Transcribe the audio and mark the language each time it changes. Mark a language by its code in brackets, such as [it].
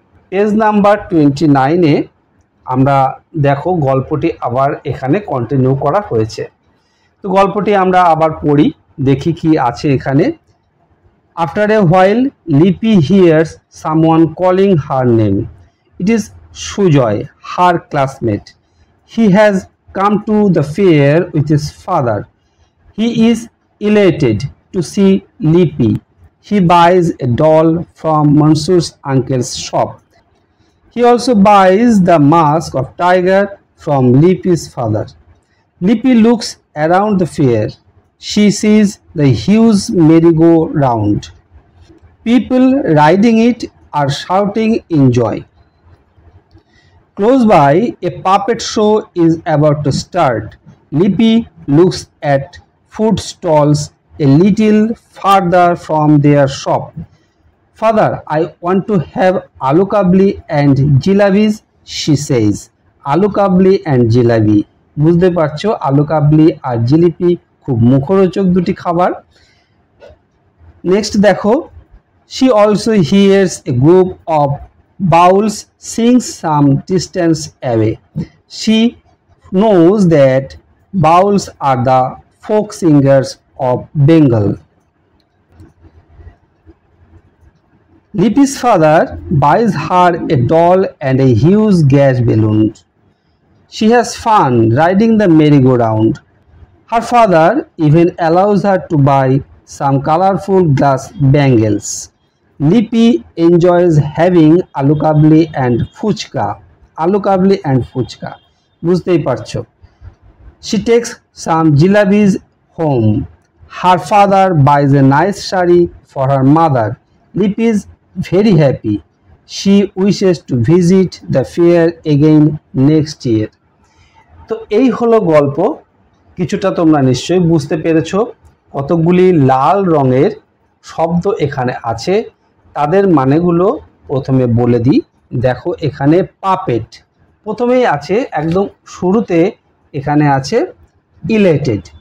[bn] Page number 29-এ আমরা দেখো গল্পটি আবার এখানে কন্টিনিউ করা হয়েছে। তো গল্পটি আমরা আবার পড়ি, দেখি কি আছে এখানে। [en] After a while Lipi hears someone calling her name. It is Sujoy, her classmate. He has come to the fair with his father. He is elated to see Lipi. He buys a doll from Mansur's uncle's shop. He also buys the mask of tiger from Lipi's father. Lipi looks around the fair. She sees the huge merry-go-round. People riding it are shouting in joy. Close by, a puppet show is about to start. Lipi looks at food stalls a little farther from their shop. Father, I want to have aloo kabli and jilabis, she says. Aloo kabli and jalebi. [bn] বুঝতে পারছো আলু কাবলি আর জিলিপি খুব মুখরোচক দুটি খাবার। [en] next [bn] দেখো [en] she also hears a group of Bowls sings some distance away. She knows that bowls are the folk singers of Bengal. Lipi's father buys her a doll and a huge gas balloon. She has fun riding the merry-go-round. Her father even allows her to buy some colorful glass bangles. Lipi enjoys having aloo kabli and fuchka. Aloo kabli and fuchka. [bn] বুঝতেই পারছো। [en] She takes some jalebis home. Her father buys a nice sari for her mother. Lipi is very happy. She wishes to visit the fair again next year. [bn] তো এই হলো গল্প। কিছুটা তোমরা নিশ্চয়ই বুঝতে পেরেছো। কতগুলি লাল রঙের শব্দ এখানে আছে, তাদের মানেগুলো প্রথমে বলে দিই। দেখো এখানে পাপেট প্রথমেই আছে, একদম শুরুতে এখানে আছে ইলেটেড।